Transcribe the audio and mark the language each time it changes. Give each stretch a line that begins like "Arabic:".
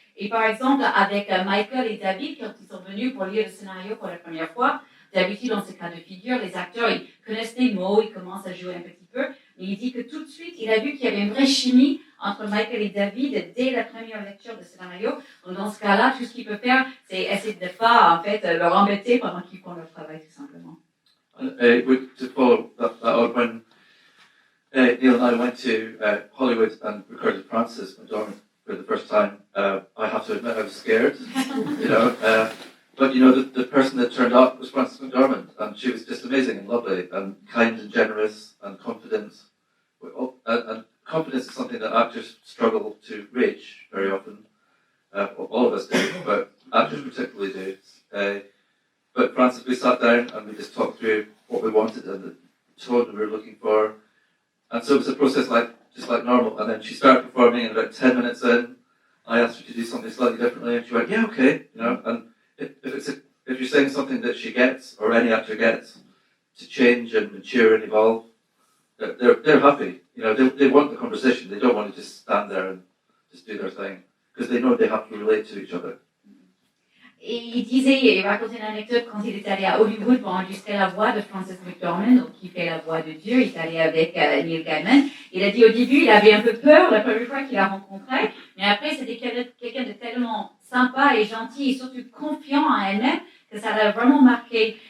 French: Et par exemple, avec Michael et David, quand ils sont venus pour lire le scénario pour la première fois, d'habitude, dans ce cas de figure, les acteurs, ils connaissent les mots, ils commencent à jouer un petit peu. Mais il dit que tout de suite, il a vu qu'il y avait une vraie chimie entre Michael et David dès la première lecture du scénario. Donc, dans ce cas-là, tout ce qu'il peut faire, c'est essayer de ne pas, en fait, leur embêter pendant qu'ils font leur travail, tout simplement.
English: To follow that on, when Neil and I went to Hollywood and recorded Frances McDormand for the first time, I have to admit I was scared, you know. But you know, the person that turned up was Frances McDormand, and she was just amazing and lovely and kind and generous and confident. And confidence is something that actors struggle to reach very often. All of us do, but actors particularly do. But Frances, we sat down and we just talked through what we wanted and the tone we were looking for. And so it was a process like just like normal. And then she started performing, and about 10 minutes in, I asked her to do something slightly differently, and she went, yeah, okay, you know. And if you're saying something that she gets, or any actor gets, to change and mature and evolve, they're happy. You know, they want the conversation. They don't want to just stand there and just do their thing, because they know they have to relate to each other.
French: Et il disait, il racontait une anecdote quand il était allé à Hollywood pour enregistrer la voix de Francis McDormand, donc qui fait la voix de Dieu. Il est allé avec Neil Gaiman. Il a dit au début, il avait un peu peur la première fois qu'il l'a rencontré, mais après c'était quelqu'un de tellement sympa et gentil et surtout confiant en elle-même que ça l'a vraiment marqué.